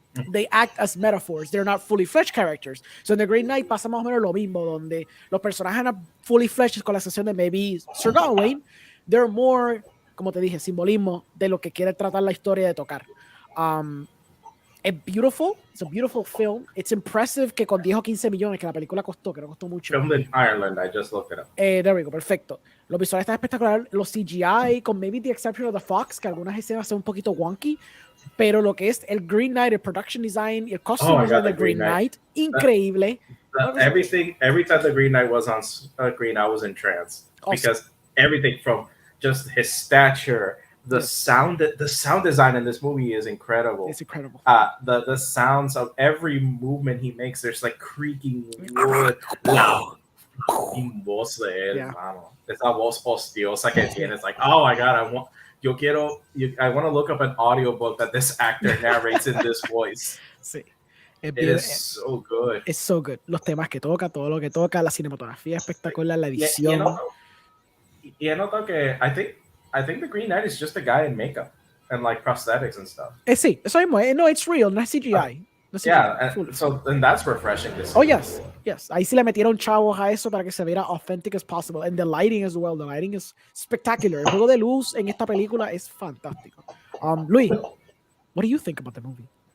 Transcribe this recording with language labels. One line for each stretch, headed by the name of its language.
English: They act as metaphors, they're not fully fledged characters. So in
Spanish: The Green Knight pasa más o menos lo mismo, donde los personajes eran
English: fully fledged,
Spanish: con la excepción de
English: maybe
Spanish: Sir Gawain,
English: they're more,
Spanish: como te dije, simbolismo de lo que quiere tratar la historia de tocar.
English: It's beautiful. It's a beautiful film. It's impressive
Spanish: que con 10 o 15 millones que la película costó, que no costó mucho.
English: Filmed in Ireland, I just looked it up. There we go,
Spanish: perfecto. Los visuales están espectaculares. Los CGI, con
English: maybe the exception of the Fox,
Spanish: que algunas escenas son un poquito
English: wonky,
Spanish: pero lo que es el Green Knight, el production design y el costume design de Green Knight, increíble.
English: Every time the Green Knight was on screen, I was in trance. Awesome. Because everything from just his stature, the sound design in this movie is incredible. It's incredible. The sounds of every movement he makes, there's like creaking wood.
Spanish: Wow. Voz de él, mano. Esa voz hostiosa que tiene.
English: It's like, oh my God, I want to look up an audiobook that this actor narrates in this voice.
Spanish: Sí.
English: It is so good. It's so good.
Spanish: Los temas que toca, todo lo que toca, la cinematografía espectacular, la edición. Y noto que
English: I think the Green Knight is just a guy in makeup and like prosthetics and stuff.
Spanish: Sí, eso mismo. No,
English: it's real,
Spanish: no es CGI. No es CGI.
English: Yeah, and that's refreshing to see. Oh, yes.
Spanish: Ahí sí le metieron chavos a eso para que se viera
English: authentic as possible. And the lighting as well. The lighting is spectacular.
Spanish: El juego de luz en esta película es fantástico.
English: Luis, what do you think about the movie?